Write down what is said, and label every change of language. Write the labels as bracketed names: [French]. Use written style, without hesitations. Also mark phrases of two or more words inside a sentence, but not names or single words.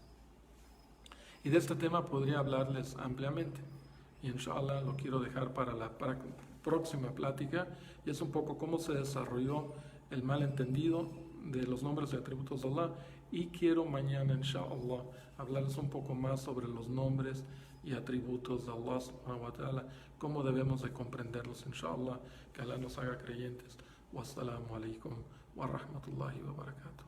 [Spanish] Y de este tema podría hablarles ampliamente, y inshallah lo quiero dejar para la próxima plática, y es un poco cómo se desarrolló el malentendido de los nombres y atributos de Allah, y quiero mañana, inshallah, hablarles un poco más sobre los nombres y atributos de Allah [Arabic] سبحانه وتعالى, [Spanish] cómo debemos de comprenderlos, inshallah, que Allah nos haga creyentes. [Arabic] والسلام عليكم ورحمة الله وبركاته.